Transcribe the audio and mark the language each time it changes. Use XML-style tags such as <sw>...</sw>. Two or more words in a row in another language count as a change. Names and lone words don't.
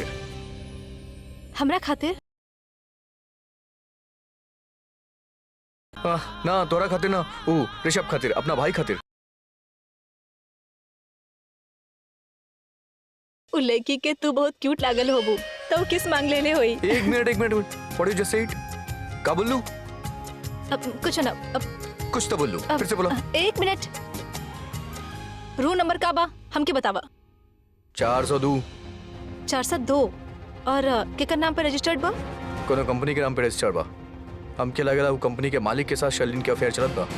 <bho>हमरा खातिर? ना तोरा खातिर ना, ऊ ऋषभ खातिर, अपना भाई खातिर। उ लड़की के तू बहुत क्यूट लागल होबू, तो किस मांग लेले होई?</bho> <en>एक मिनट what you just said?</en> <bho>का बोलू? अब कुछ ना, अब कुछ तो बोलू, फिर से बोलो। एक मिनट, रूम नंबर का बा हमके बतावा। 402। 402 और केकर नाम पे रजिस्टर्ड बा? कोनो कंपनी के नाम पे रजिस्टर्ड बा। हमके लगला वो कंपनी के मालिक के साथ शर्लिन के अफेयर चलत बा।</bho>